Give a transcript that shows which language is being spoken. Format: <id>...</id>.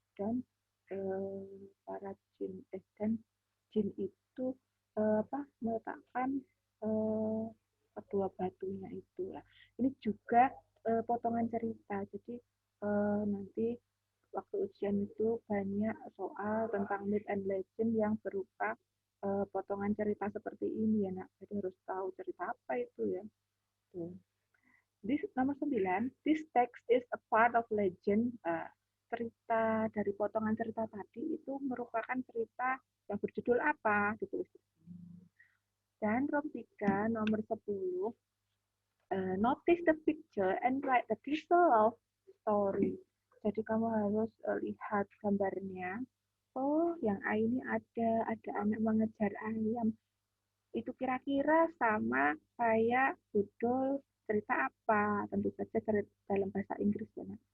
<id>Dan para jin itu meletakkan kedua batunya itu. Nah, ini juga potongan cerita. Jadi nanti waktu ujian itu banyak soal tentang</id> <en>myth and legend</en> <id>yang berupa potongan cerita seperti ini ya nak. Jadi harus tahu cerita apa itu ya.</id> <en>This nomor 9, this text is a part of legend.</en> <id>Cerita dari potongan cerita tadi itu merupakan cerita yang berjudul apa, ditulis. Dan rom 3 nomor 10,</id> <en>notice the picture and write the title of story.</en> <id>Jadi kamu harus lihat gambarnya. Oh, yang A ini ada anak mengejar ayam. Itu kira-kira sama kayak judul cerita apa? Tentu saja dalam bahasa Inggris ya.</id>